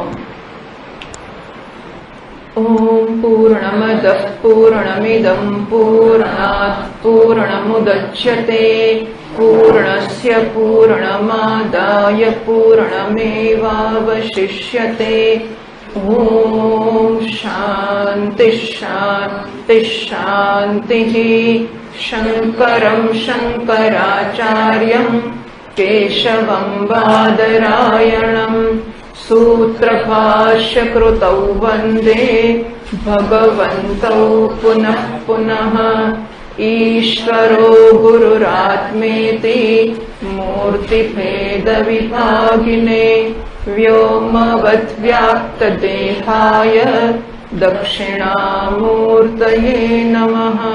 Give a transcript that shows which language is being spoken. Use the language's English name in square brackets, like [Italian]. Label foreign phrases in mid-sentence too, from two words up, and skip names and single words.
[Sanskrit] ओम पूर्णमद पूर्णमिदं पूर्णात पूर्णमुदच्यते पूर्णस्य पूर्णमादाय पूर्णमेवावशिष्यते. ओम शांति शांति शांति. शंकरं शंकराचार्यं केशवं बादरायणं सूत्रभाष्य कृतौ वन्दे भगवन्तौ पुनः पुनः. ईश्वरो गुरुरात्मेति मूर्तिभेदविभागिने व्योमवद्व्याप्तदेहाय दक्षिणामूर्तये नमः.